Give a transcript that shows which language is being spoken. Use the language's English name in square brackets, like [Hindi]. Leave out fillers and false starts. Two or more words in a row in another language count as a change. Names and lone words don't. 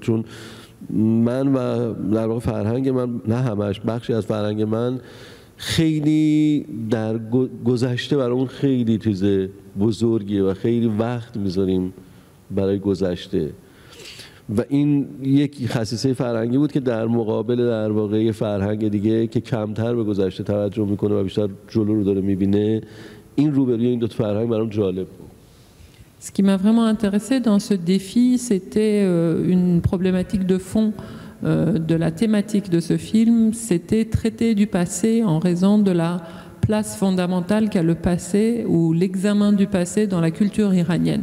[Persian] چون من و در واقع فرهنگ من، نه همش، بخشی از فرهنگ من خیلی در گذشته برامون خیلی چیز بزرگیه و خیلی وقت میذاریم برای گذشته و این یک خصیصه فرهنگی بود که در مقابل در واقع فرهنگ دیگه که کمتر به گذشته توجه میکنه و بیشتر جلو رو داره میبینه، این روبروی این دو تا فرهنگ برام جالب بود. [French] Ce qui m'a vraiment intéressé dans ce défi, c'était une problématique de fond de la thématique de ce film, c'était traiter du passé en raison de la place fondamentale qu'a le passé ou l'examen du passé dans la culture iranienne.